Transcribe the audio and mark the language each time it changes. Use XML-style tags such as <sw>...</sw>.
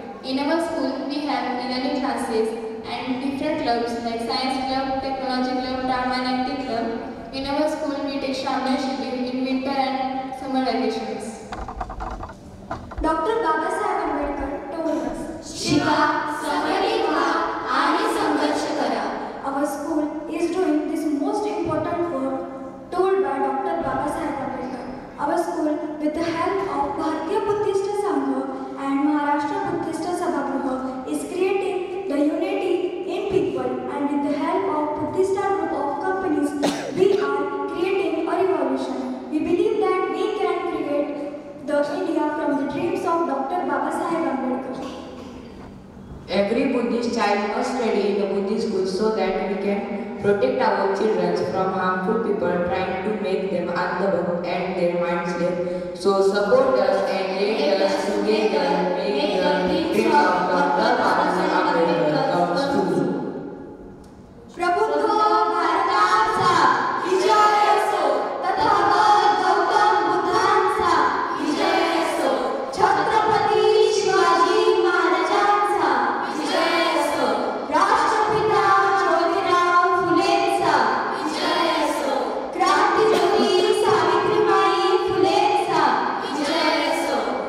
<en>In our school, we have e-learning classes and different clubs like science club, technology club, drama and acting club. In our school, we take Shamil Shibir in winter and summer vacations. Dr. Babasaheb Ambedkar told us,</en> <mr>शिका, summary व्हा आणि संघर्ष करा.</mr> <en>Our school is doing this most important work told by Dr. Babasaheb Ambedkar. Our school, with the help of Bharatiya Buddhist Sangha and Maharashtra Buddhist Sabhagruha, is creating the unity in people, and with the help of Buddhist group of companies, we are creating a revolution. We believe that we can create the India from the dreams of Dr. Babasaheb Ambedkar. Every Buddhist child must study in a Buddhist school so that we can protect our children from harmful people trying to make them andhabhakt and their minds deaf. So support us and let us together make the dreams of Dr. Babasaheb Ambedkar come true.</en> <mr>प्रबुद्ध भारताचा विजय असो, तथागत गौतम बुद्धांचा विजय असो, छत्रपती शिवाजी महाराजांचा विजय असो, राष्ट्रपिता ज्योतिराव फुलेंचा विजय असो, क्रांतिज्योती सावित्रीबाई फुलेंचा विजय असो,</mr>